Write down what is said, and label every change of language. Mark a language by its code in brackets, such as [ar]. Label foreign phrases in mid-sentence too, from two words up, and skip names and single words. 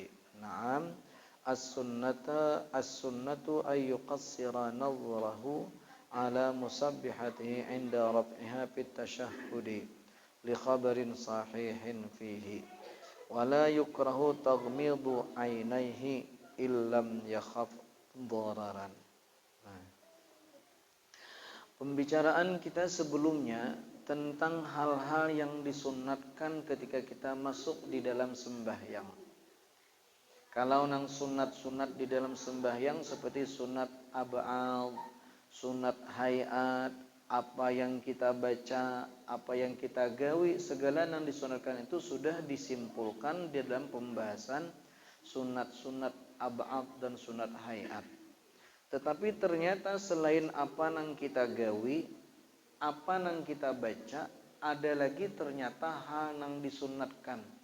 [ar] نعم السنة أن يقصر نظره على مسبحته عند رفعها في التشهد لخبر صحيح فيه ولا يكره تغميض عينيه إن لم يخف ضررا. [id] Nah, pembicaraan kita sebelumnya tentang hal-hal yang disunatkan ketika kita masuk di dalam sembahyang. [bjn] Kalau nang sunat-sunat di dalam sembahyang seperti sunat ab'ad, sunat hayat, apa yang kita baca, apa yang kita gawi, segala yang disunatkan itu sudah disimpulkan di dalam pembahasan sunat-sunat ab'ad dan sunat hayat. Tetapi ternyata selain apa yang kita gawi, apa yang kita baca, ada lagi ternyata hal yang disunatkan.